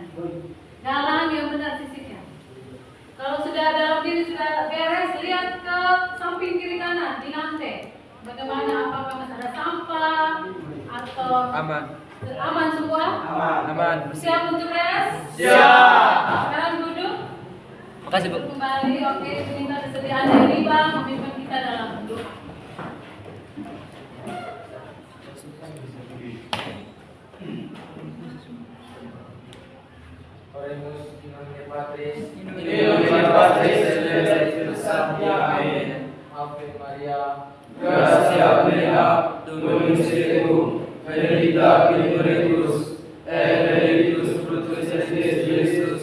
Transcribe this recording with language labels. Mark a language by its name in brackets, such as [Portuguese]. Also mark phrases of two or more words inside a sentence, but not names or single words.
[Indonesian] Galang yang benar sisiknya. Kalau sudah dalam diri sudah beres, lihat ke samping kiri kanan di lantai. Bagaimana, apakah masih ada sampah atau aman semua? Aman. Siap untuk res? Siap. Sekarang duduk. Makasih, Bu. Kembali, oke. Minta kesediaan dari Bang memimpin kita dalam doa. [Latin] Oremus in nomine Patris, in nomine Patris et Spiritus Sancti. Amen. Ave Maria, gratia plena, Dominus tecum, benedicta mulieribus, et benedictus fructus ventris Iesus.